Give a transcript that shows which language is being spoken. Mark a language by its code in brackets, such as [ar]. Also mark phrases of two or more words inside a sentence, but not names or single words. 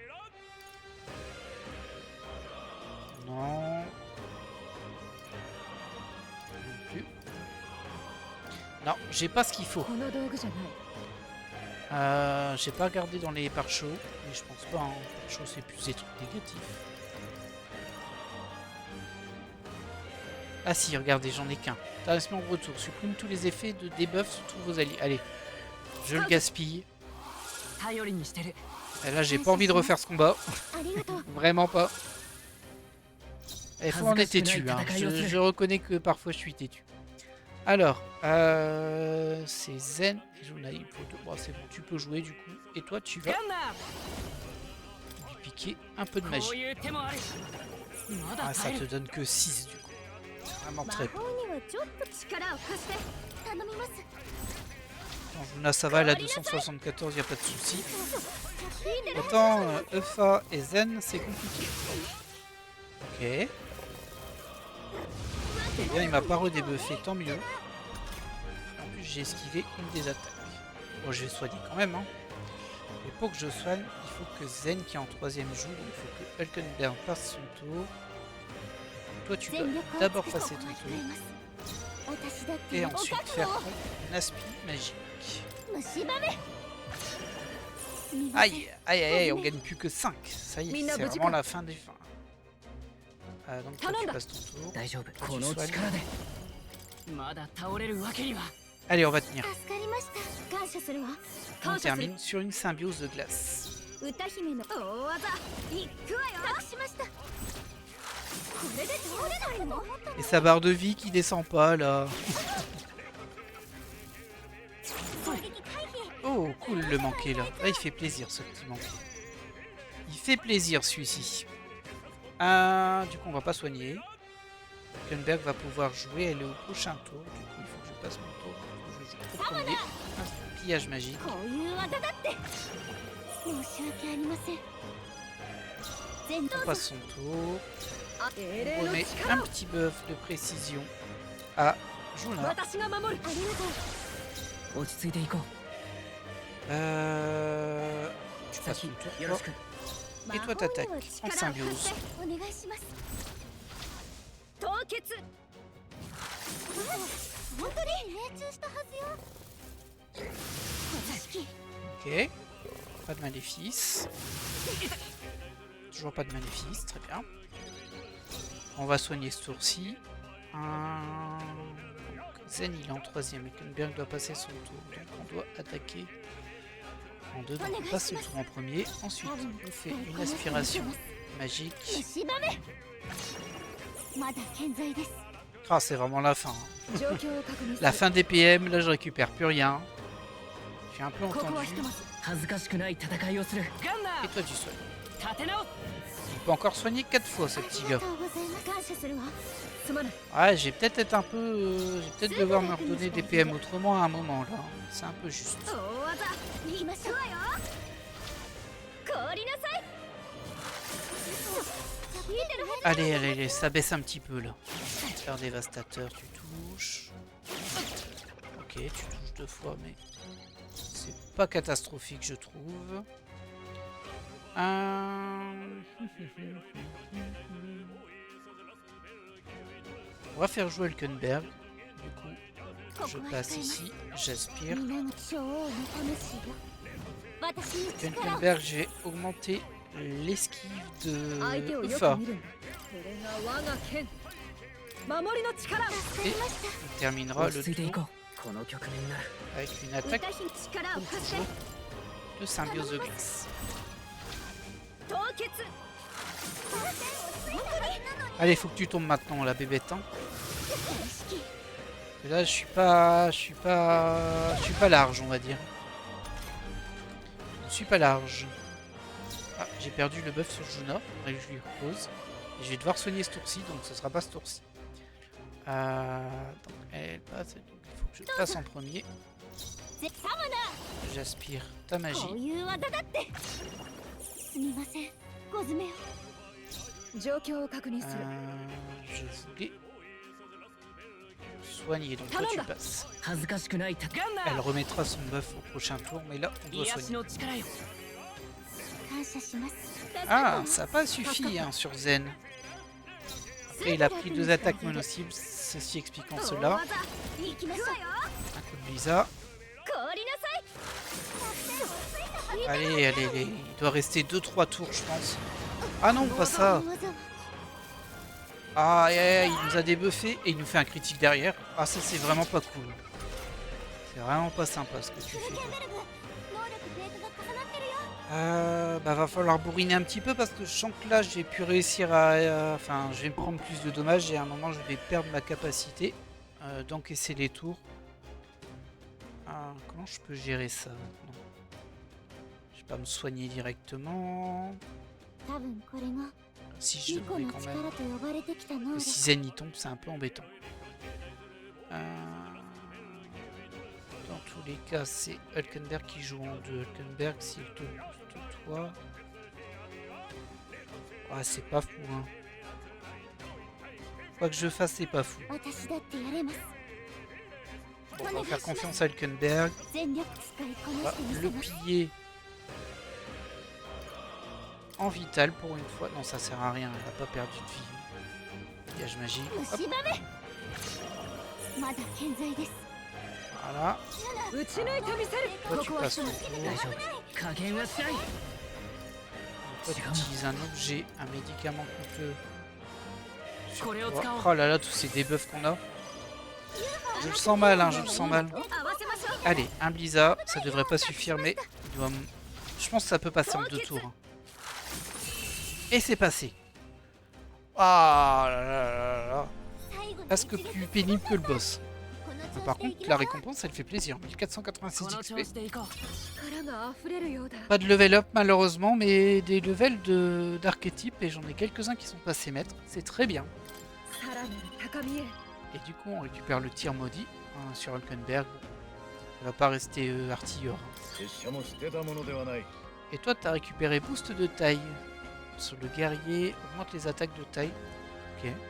[fr] Non. Non plus. Non, j'ai pas ce qu'il faut. [ja] この道具じゃない [fr] J'ai pas regardé dans les pare-chocs, mais je pense pas. Hein. Pare-chocs c'est plus des trucs négatifs. Ah si, regardez, j'en ai qu'un. Tarissement de retour. Supprime tous les effets de debuff sur tous vos alliés. Allez, je le gaspille. [ja] 頼りにしてる [fr] Et là, j'ai pas envie de refaire ce combat. [ja] ありがとう [fr] Vraiment pas. Il faut en être têtu. Hein. Je reconnais que parfois je suis têtu. Alors, c'est Zen et Junai. Il faut deux. Bon, c'est bon, tu peux jouer du coup. Et toi, tu vas [ja] ガンナ [fr] lui piquer un peu de [ja] こう [fr] magie. [ja] いう手もあるまだ [fr] Ah, ça [ja] 耐え [fr] te [ja] る [fr] donne que 6 du coup. Vraiment [ja] 魔 [fr] très peu. [ja] 法にはちょっと力を貸して頼みます [fr] Quand Juna ça va, elle a 274, y a pas de souci. Autant Eufa et Zen, c'est compliqué. Ok. Eh bien, il m'a pas redebuffé, tant mieux. En plus, j'ai esquivé une des attaques. Bon, je vais soigner quand même, hein. Et pour que je soigne, il faut que Zen, qui est en 3ème, joue. Donc il faut que Hulkenberg passe son tour. Toi, tu dois d'abord passer ton tour. Et ensuite faire ton aspi magique. Aïe, aïe, aïe, aïe, on gagne plus que 5. Ça y est, c'est vraiment la fin des fins. Donc toi, tu passes ton tour. [ja] 大丈夫 [fr] Tu [ja] この [fr] soignes. [ja] 力でまだ倒れるわけには [fr] Allez, on va tenir. [ja] 助かりました感謝するわ [fr] On termine sur une symbiose de glace. [ja] 歌姫の大技いくわよ託しましたこれで倒れないの [fr] Et sa barre de vie qui descend pas là. Oh, cool le manqué là. Ah, il fait plaisir ce petit manqué. Il fait plaisir celui-ci. Du coup, on va pas soigner. Hulkenberg va pouvoir jouer. Elle est au prochain tour. Du coup, il faut que je passe mon tour. Il faut que je joue au premier. Un pillage magique. [ja] こういう技だって申し訳ありません全 [fr] On [ja] 動 [fr] passe son tour. [ja] 英 [fr] On [ja] 霊の [fr] remet [ja] 力 [fr] un [ja] を [fr] petit buff de précision à Juna. [ja] 私が守るありがとう落ち着いていこう [fr] Tu passes ton tour. [ja] よろしく [fr] Et toi, t'attaques en symbiose. [ja] お願いします凍結本当に命中したはずよ公式 [fr] Ok. Pas de maléfice. Toujours pas de maléfice, très bien. On va soigner ce tour-ci. Zen il est en 3ème. Hulkenberg doit passer son tour. Donc on doit attaquer en 2. Donc on passe le tour en premier. Ensuite on fait une aspiration magique. [ja] 虫歯目まだ健在です [fr] Ah, c'est vraiment la fin. [ja] 状況を確認す [fr] La [ja] る [fr] fin des PM, là je récupère plus rien. Je suis un peu [ja] ここは [fr] entendu. [ja] ひとまず恥ずかしくない戦いをするガンナ [fr] Et ー toi tu soignes. [ja] 立て直す [fr] Il peut encore soigner 4 fois ce petit [ja] あり [fr] gars. [ja] がとうございます感謝するわすまない [fr] Ouais, j'ai peut-être être un peu. J'ai peut-être devoir me redonner des PM autrement à un moment là. C'est un peu juste. [ja] 大技言いましょうよ凍りなさい聞いてるはず [fr] Allez, allez, allez, ça baisse un petit peu là. Faire dévastateur, tu touches. Ok, tu touches 2 fois, mais c'est pas catastrophique, je trouve. On va faire jouer Hulkenberg. Du coup, je passe ici, j'aspire. [ja] 皆の女王の魂よ私に力を [fr] Hulkenberg, j'ai augmenté l'esquive [ja] 相手 [fr] de [ja] をよく [fr] Eufa. [ja] 見るんだこれが我が剣守りの力助かりました [fr] On terminera [ja] 落 [fr] le [ja] ち着いてい [fr] tour [ja] こうこの局面なら [fr] avec une attaque [ja] 歌姫力を [fr] comme [ja] 貸して [fr] toujours de symbiose de glace. [ja] 凍結 [fr] Allez, faut que tu tombes maintenant, la bébête. Hein. [ja] 意識 [fr] Et là, je suis pas large, on va dire. Je suis pas large. Ah, j'ai perdu le buff sur Juna, et je lui repose. Et je vais devoir soigner ce tour-ci, donc ce sera pas ce tour-ci. Donc elle passe, donc il faut que je passe en premier. [ja] ぜサムナ [fr] J'aspire ta [ja] こう [fr] magie. [ja] いう技だってすみませんコズメを状況を確認する [fr] Je voulais soigner, donc toi tu passes. [ja] 恥ずかしくないガンナ [fr] Elle ー remettra son buff au prochain tour, mais là on doit [ja] 癒し [fr] soigner. [ja] の力よ感謝します [fr] Ah, ça n'a pas suffi hein, sur Zen. Après, il a pris 2 attaques mono-cibles, ceci expliquant [ja] 大 [fr] cela. [ja] 技行きましょうよ [fr] Un coup de Lisa. [ja] 凍りなさい [fr] Allez, allez, allez. Il doit rester 2-3 tours, je pense. Ah non, pas ça. [ja] この技は [fr] Ah, aïe, aïe, aïe, il nous a débuffé et il nous fait un critique derrière. Ah, ça, c'est vraiment pas cool. C'est vraiment pas sympa ce que tu fais. [ja] ベルグ能力低下が重なってるよ [fr] Bah, va falloir bourriner un petit peu parce que je sens que là, j'ai pu réussir à... Enfin, je vais me prendre plus de dommages et à un moment, je vais perdre ma capacité d'encaisser les tours. Comment je peux gérer ça maintenant? Je vais pas me soigner directement. [ja] 多分これが [fr] Si je [ja] ニコ [fr] devrais [ja] の [fr] quand [ja] 力 [fr] même... [ja] と呼ばれてきた能力 [fr] Si Zen y tombe, c'est un peu embêtant. Dans tous les cas, c'est Hulkenberg qui joue en 2. Hulkenberg, s'il te booste toi... Ah, c'est pas fou, hein. Quoi que je fasse, c'est pas fou. [ja] 私だってやれます [fr] Bon, on va faire confiance à Hulkenberg. [ja] 全力使いこ [fr] On [ja] な [fr] va [ja] してみせ [fr] le [ja] ます [fr] piller en vital pour une fois. Non, ça sert à rien, elle a pas perdu de vie. Piège magique. Hop, [ja] 虫歯目まだ健在です [fr] voilà. [ja] 打ち抜いてみせる [fr] Toi, [ja] こ [fr] tu [ja] こは [fr] passes [ja] 一 [fr] ton [ja] つ [fr] tour. [ja] 大丈夫加減はしない [fr] Toi, tu utilises un objet, un médicament coûteux. Sur [ja] これを [fr] toi. [ja] 使おう [fr] Oh là là, tous ces debuffs qu'on a. Je le sens mal, hein, je le sens mal. [ja] 合わせましょう [fr] Allez, un Blizzard, ça devrait pas suffire, mais il doit je pense que ça peut passer en 2 tours. Hein. Et c'est passé. Ah là là là là. [ja] 最後の [fr] Presque [ja] 一撃 [fr] plus pénible que le boss. [ja] この [fr] Mais [ja] 調 [fr] par [ja] 子でい [fr] contre, [ja] き [fr] la [ja] ましょう [fr] récompense, elle fait plaisir. 1486 [ja] この調子 [fr] XP. [ja] でいこう力が溢れるようだ [fr] Pas de [en] level up [fr] malheureusement, mais des levels d'archétype et j'en ai quelques-uns qui sont passés maîtres. C'est très bien. [ja] さらなる高みへ [fr] Et du coup, on récupère le tir maudit hein, sur Hulkenberg. Il va pas rester artilleur. Hein. [ja] 拙者も捨てたものではない [fr] Et toi, tu as récupéré boost de taille. Sur le guerrier, augmente les attaques de taille. Ok.